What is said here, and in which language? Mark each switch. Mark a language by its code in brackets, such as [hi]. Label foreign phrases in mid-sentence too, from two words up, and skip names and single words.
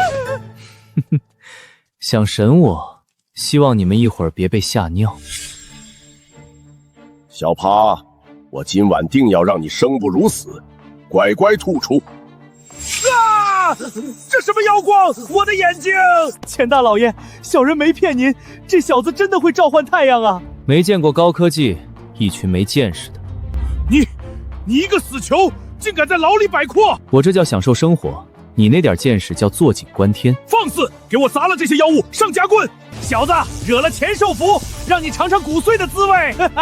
[zh] 想神我，希望你们一会儿別被嚇尿。小趴，我今晚定要讓你生不如死，乖乖吐出！啊！這什麼妖光？我的眼睛！錢大老爺，小人沒騙您，這小子真的會召喚太陽啊！沒見過高科技，一群沒見識的。你一個死囚，竟敢在牢裡擺闊！我這叫享受生活，你那點見識叫坐井觀天。放肆！給我砸了這些妖物，上夾棍！小子，惹了錢受福，讓你嘗嘗骨碎的滋味！